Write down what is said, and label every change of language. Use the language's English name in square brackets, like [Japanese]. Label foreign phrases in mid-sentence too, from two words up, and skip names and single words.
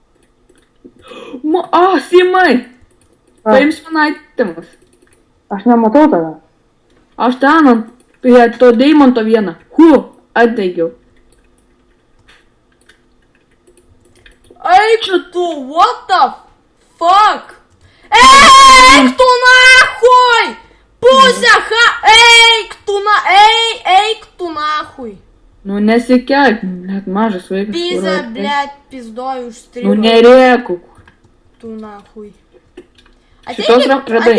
[Lithuanian] Simai. Paims man itemus. Aš nematau tave. Aš ten prie to deimanto vieną. Atdegiau. Eik tu, [English] what the fuck? [Lithuanian] Eik tu nahui! Pusę eik tu nahui! Nu, nesikelk, net mažas vaikas. [Russian] Пицца, блять, пиздой užstrigo. [Lithuanian] Nu, nerėkuk. Tu nahui. Šitos radai.